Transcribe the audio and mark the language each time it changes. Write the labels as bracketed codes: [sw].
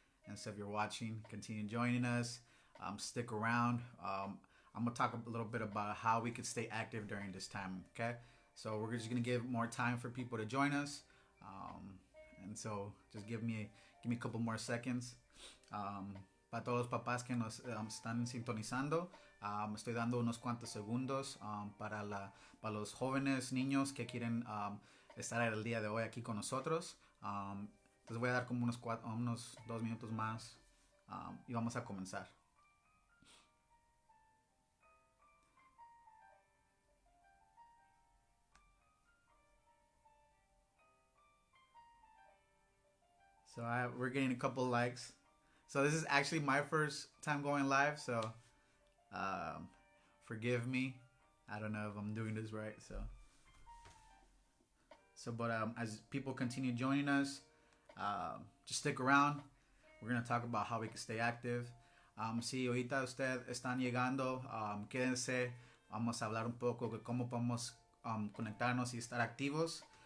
[en] And so if you're watching, continue joining us. Stick around. I'm going to talk a little bit about how we could stay active during this time, okay? So we're just going to give more time for people to join us. And so just give me a couple more seconds. [es] Para todos los papás que nos están sintonizando, estoy dando unos cuantos segundos para los jóvenes, niños que quieren estar el día de hoy aquí con nosotros. Les voy a dar como unos 2 minutos más y vamos a comenzar. [en] So we're getting a couple likes. So this is actually my first time going live, so forgive me. I don't know if I'm doing this right, but as people continue joining us, just stick around. We're going to talk about how we can stay active. [es] Si ahorita ustedes están llegando, quédense. Vamos a hablar un poco de cómo podemos conectarnos y estar activos.